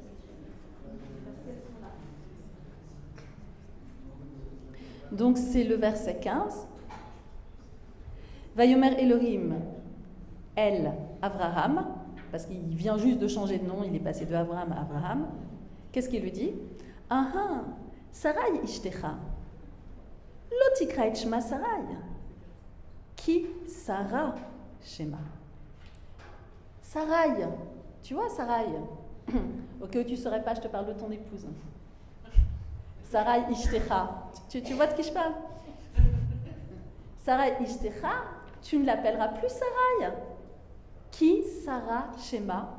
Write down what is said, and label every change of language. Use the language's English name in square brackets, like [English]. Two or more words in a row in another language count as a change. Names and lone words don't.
[French] Parce qu'elles sont là. Donc c'est le verset 15. [Hebrew] ויאמר אלהים אל אברהם, [French] parce qu'il vient juste de changer de nom, il est passé de Abraham à Abraham. Qu'est-ce qu'il lui dit? [Hebrew] אה שרי אשתך לא תקרא את שמה שרי כי שרה שמה. [French] Sarai, tu vois Sarai? Au cas où tu ne saurais pas, je te parle de ton épouse. [Hebrew] שרי אשתך, [French] tu vois de qui je parle? [Hebrew] שרי אשתך, [French] tu ne l'appelleras plus Sarai. [Hebrew] כי שרה שמה?